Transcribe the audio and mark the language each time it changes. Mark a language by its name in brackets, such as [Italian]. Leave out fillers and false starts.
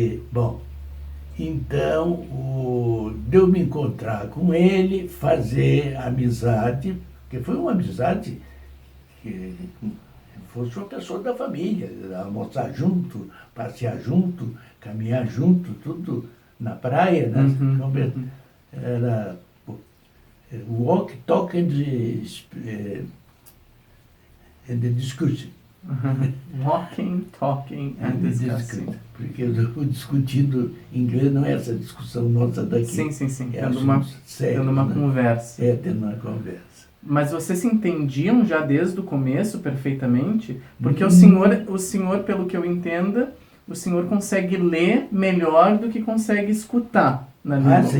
[Portuguese] Bom, então, deu me encontrar com ele, fazer amizade, porque foi uma amizade que fosse uma pessoa da família, almoçar junto, passear junto, caminhar junto, tudo na praia, né? Era [English] walk, talk and discussion. Walking, talking and discussing. [Portuguese] Porque o discutindo inglês não é essa discussão nossa daqui. Sim. É tendo uma conversa. Tendo uma conversa. Mas vocês se entendiam já desde o começo perfeitamente? Porque o senhor, pelo que eu entenda, o senhor consegue ler melhor do que consegue escutar na língua.